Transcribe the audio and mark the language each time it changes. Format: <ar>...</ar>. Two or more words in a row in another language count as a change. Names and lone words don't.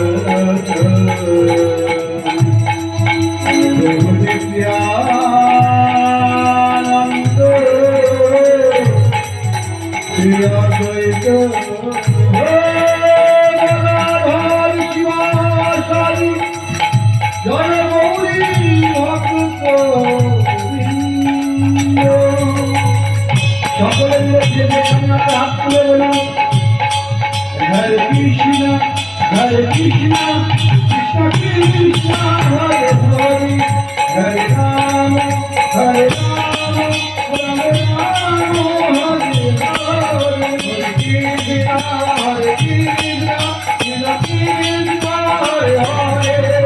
<bn>নিত্যানন্দ শ্রী অদ্বৈত জয় গৌরী ভক্ত সকলে মিলে হাত তুলে বলুন</bn> <sa>হরে কৃষ্ণ কৃষ্ণ কৃষ্ণ হরে হরে হরে রাম রাম রাম হরে হরে হরে কৃষ্ণ কৃষ্ণ কৃষ্ণ হরে হরে</sa>